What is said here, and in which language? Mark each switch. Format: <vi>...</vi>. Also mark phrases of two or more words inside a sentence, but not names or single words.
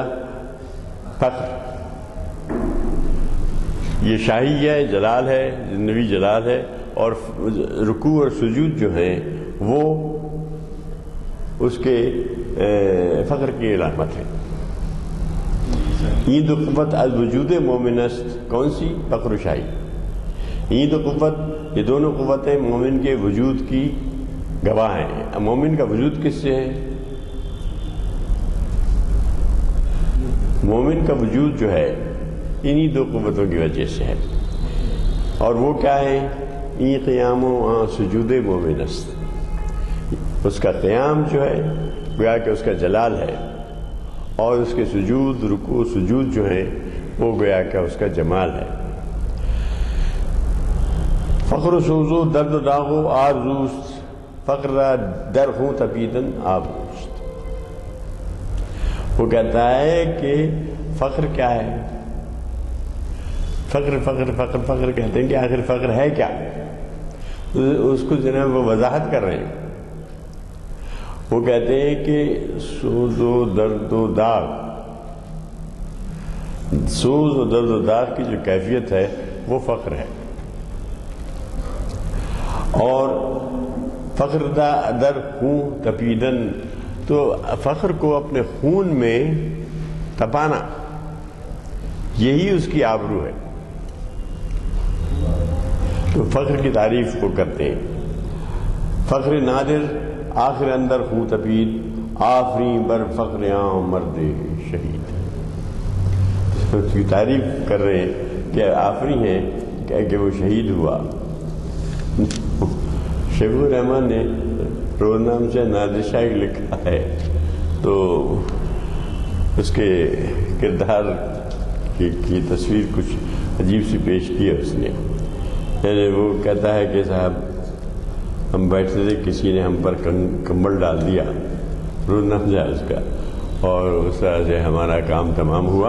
<ur>فخر، یہ شاہی ہے، جلال ہے، نبی جلال ہے، اور رکوع اور سجود جو ہیں وہ اس کے فخر کی علامت ہے۔</ur> <fa>یہ دو قوت از وجود مومن است،</fa> <ur>کون سی؟ فخر و شاہی۔ یہ دو قوت، یہ دونوں قوتیں مومن کے وجود کی گواہ ہیں۔ مومن کا وجود کس سے ہے؟ مومن کا وجود جو ہے انہی دو قوتوں کی وجہ سے ہے، اور وہ کیا ہے؟</ur> <fa>این قیام و آن سجود مومن است،</fa> <ur>اس کا قیام جو ہے گویا کہ اس کا جلال ہے، اور اس کے سجود، رکوع سجود جو ہیں وہ گویا کہ اس کا جمال ہے۔</ur> <fa>فقر و سوز و درد و داغ و آرزوست، فقر را در خوں تپیدن آبروست۔</fa> <ur>وہ کہتا ہے کہ فقر کیا ہے؟ فقر فقر فقر فقر کہتے ہیں کہ آخر فقر ہے کیا؟ اس کو جناب وہ وضاحت کر رہے ہیں۔ وہ کہتے ہیں کہ</ur> <fa>سوز و درد و داغ، سوز و درد و داغ</fa> <ur>کی جو کیفیت ہے وہ فقر ہے، اور</ur> <fa>فقر در خون تپیدن،</fa> <ur>تو فقر کو اپنے خون میں تپانا، یہی اس کی آبرو ہے۔ تو فقر کی تعریف کو کرتے ہیں،</ur> <fa>فقر نادر آخر اندر خون تپید، آفری بر فقر عام مرد شہید۔</fa> <ur>اس کی تعریف کر رہے ہیں کہ آفری ہیں کہ وہ شہید ہوا۔ شیخ الرحمن نے روزنامہ سے نادر شاہ لکھا ہے، تو اس کے کردار کی تصویر کچھ عجیب سی پیش کی ہے اس نے، یعنی وہ کہتا ہے کہ صاحب ہم بیٹھتے تھے، کسی نے ہم پر کمبل ڈال دیا، روزنامہ جہاز کا، اور اس طرح سے ہمارا کام تمام ہوا۔</ur>